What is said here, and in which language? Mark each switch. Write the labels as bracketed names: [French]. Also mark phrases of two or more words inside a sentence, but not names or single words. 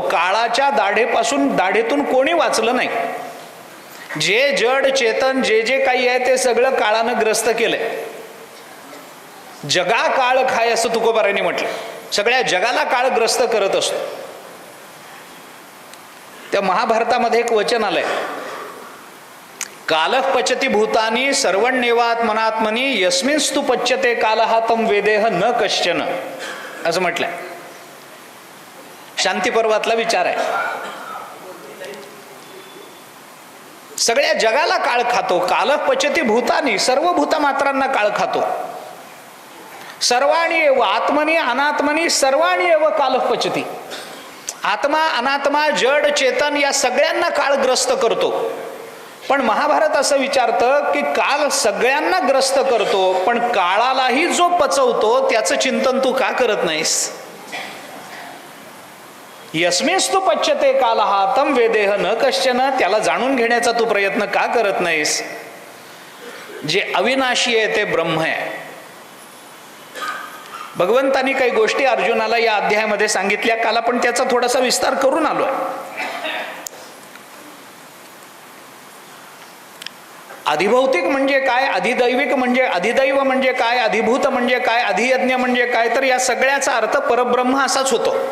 [Marathi] काळाच्या दाढेतून कोणी वाचलं नाही. जे जड चेतन जे जे काही आहे ते सगळं काळानं ग्रस्त केलंय. जगा काळ खाय असं तुकोबारांनी म्हटलं. सगळ्या जगाला काळ ग्रस्त करत असतो. त्या महाभारतामध्ये एक वचन आलंय, [Sanskrit] कालः पचती भूतानी सर्वण्येवात्मनात्मनी यस्मिंस्तु पच्यते कालः तं वेदेह न कश्चन, [Marathi] असं म्हटलंय. शांती पर्वातला विचार आहे. सगळ्या जगाला काळ खातो. [Sanskrit] कालः पचती भूतानी, [Marathi] सर्व भूतमात्रांना काळ खातो. [Sanskrit] सर्वाणी एव आत्मनी अनात्मनी सर्वाणी एव कालः पचती. [Marathi] आत्मा अनात्मा जड चेतन या सगळ्यांना काळ ग्रस्त करतो. पण महाभारत असं विचारतं की काल सगळ्यांना ग्रस्त करतो, पण काळालाही जो पचवतो त्याचं चिंतन तू का करत नाहीस? [Sanskrit] यस्मिंस्तु पच्यते कालः तं वेदेह न कश्चन, [Marathi] त्याला जाणून घेण्याचा तू प्रयत्न का करत नाहीस? जे अविनाशी आहे ते ब्रह्म आहे. भगवंतांनी काही गोष्टी अर्जुनाला या अध्यायामध्ये सांगितल्या. काल आपण त्याचा थोडासा विस्तार करून आलोय. अधिभौतिक म्हणजे काय, अधिदैविक म्हणजे अधिदैव म्हणजे काय, अधिभूत म्हणजे काय, अधियज्ञ म्हणजे काय, तर या सगळ्याचा अर्थ परब्रह्म असाच होतो.